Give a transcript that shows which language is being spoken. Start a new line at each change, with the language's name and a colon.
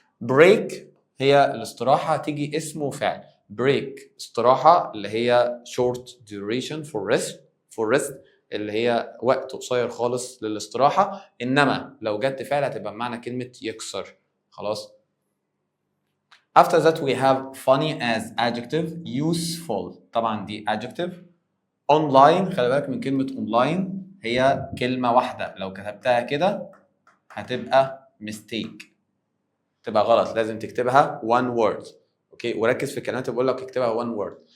Arabic: break هي الاستراحة، تيجي اسم وفعل. break استراحة اللي هي short duration for rest اللي هي وقت قصير خالص للاستراحة. انما لو جت فعل هتبقى بمعنى كلمة يكسر. خلاص.
English: After that we have funny as adjective.
Arabic: useful طبعا دي adjective. online خلي بالك من كلمة online هي كلمة واحدة، لو كتبتها كده هتبقى mistake. تبقى غلط، لازم تكتبها one word. اوكي، وركز في الكلمات اللي بقول لك اكتبها one word.